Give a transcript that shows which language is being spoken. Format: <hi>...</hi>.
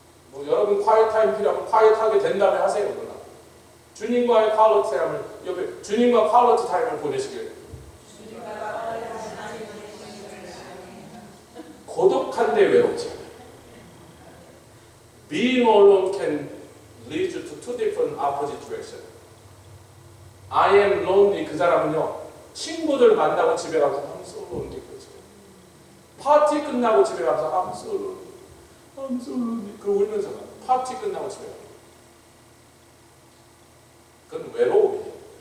<ko>뭐 여러분 콰이어 타임 필요하면 콰이어 하게 된 다음에 하세요. 그러나 주님과의 퀄러티 타임을 옆에 주님과 퀄러티 타임을 보내시길. 고독한데 외롭지 않아요.</ko> <en>Being alone can lead you to two different opposite directions. I am lonely.</en> <ko>그 사람은요 친구들 만나고 집에 가서</ko> <en>I'm so lonely.</en> <ko>파티 끝나고 집에 가서</ko> <en>I'm so lonely. I'm so lonely.</en> <ko>그러고 울면서 가. 파티 끝나고 집에 가. 그건 외로움이에요.</ko>